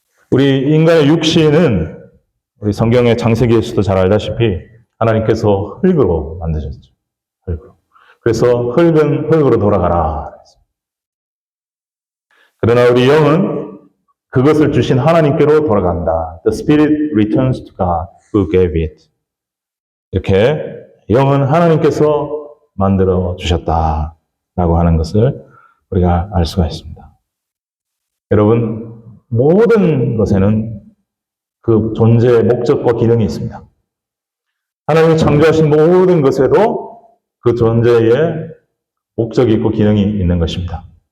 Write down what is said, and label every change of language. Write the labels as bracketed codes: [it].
[ko] 우리 인간의 육신은 우리 성경의 창세기에서도 잘 알다시피 하나님께서 흙으로 만드셨죠. 흙으로. 그래서 흙은 흙으로 돌아가라. 그러나 우리 영은 그것을 주신 하나님께로 돌아간다. [en] The spirit returns to God who gave it. [ko] 이렇게 영은 하나님께서 만들어 주셨다라고 하는 것을 우리가 알 수가 있습니다. 여러분, 모든 것에는 그 존재의 목적과 기능이 있습니다. 하나님이 창조하신 모든 것에도 그 존재의 목적이 있고 기능이 있는 것입니다.